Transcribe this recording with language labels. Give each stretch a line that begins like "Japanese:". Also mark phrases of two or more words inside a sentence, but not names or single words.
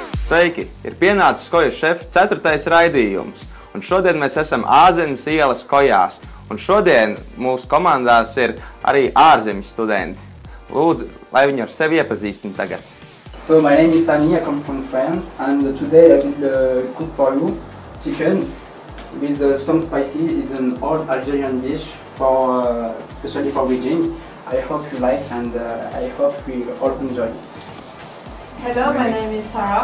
Latvian: Sveiki! Ir pienācis Kojas šefa 4. raidījums. Un šodien mēs esam Āzenes ielas Kojās. Un šodien mūsu komandās ir arī ārzemju studenti. Lūdzu, lai viņi ar sevi iepazīstina tagad.
English: So my name is Sami, I come from France, and today I will cook for you chicken with some spicy. It's an old Algerian dish for especially for Beijing. I hope you like, and I hope we all enjoy. Hello, my name is Sarah.